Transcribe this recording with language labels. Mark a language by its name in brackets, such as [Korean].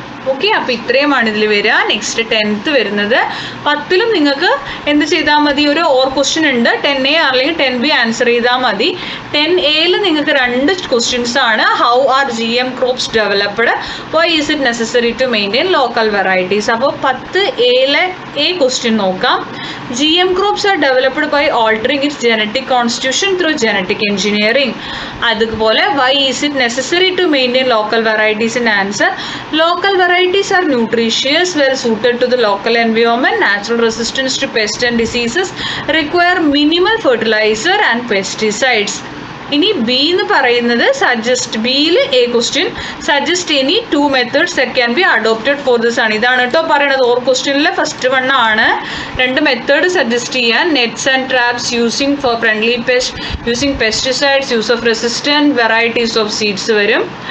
[Malayalam] Okay, അപ്പോൾ ഇത്രയുമാണ് ഇതിൽ വരിക. നെക്സ്റ്റ് 10th വരുന്നത് 10ലും നിങ്ങൾക്ക് എന്ത് ചെയ്താൽ മതി, ഒരു ഓർ ക്വസ്റ്റ്യൻ ഉണ്ട്. 10A അല്ലെങ്കിൽ 10B ആൻസർ ചെയ്താൽ മതി. 10Aയിൽ നിങ്ങൾക്ക് 2 ക്വസ്റ്റ്യൻസ് ആണ്. [English] How are GM crops developed, why is it necessary to maintain local varieties. [Malayalam] അപ്പോൾ 10Aയിലെ A ക്വസ്റ്റ്യൻ നോക്കാം. [English] GM crops are developed by altering its genetic constitution through genetic engineering. [Malayalam] അതുപോലെ [English] why is it necessary to maintain local varieties in answer? Local varieties are nutritious, well suited to the local environment, natural resistance to pests and diseases, require minimal fertilizer and pesticides. [Malayalam] ഇനി B എന്ന് പറയുന്നത് suggest, ബിയിൽ A question [English] suggest any 2 methods that can be adopted for this [Malayalam] ആണ്. ഇതാണ് കേട്ടോ പറയണത്. Or ക്വസ്റ്റ്യനിലെ first one ആണ്. 2 method suggest ചെയ്യാൻ, [English] nets and traps using for friendly pest, using pesticides, use of resistant varieties of seeds [Malayalam] വരും.